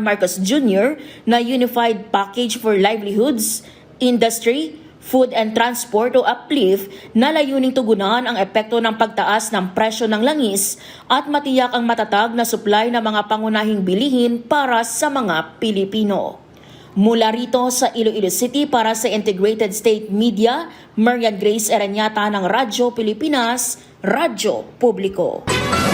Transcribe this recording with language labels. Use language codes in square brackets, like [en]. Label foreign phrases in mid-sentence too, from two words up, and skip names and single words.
[tl] Marcos Jr. na Unified Package for Livelihoods, Industry, Food and Transport o UPLIFT na layuning tugunan ang epekto ng pagtaas ng presyo ng langis at matiyak ang matatag na supply ng mga pangunahing bilihin para sa mga Pilipino. Mula rito sa Iloilo City para sa Integrated State Media, Marian Grace Eranyata ng Radyo Pilipinas, Radyo Publiko.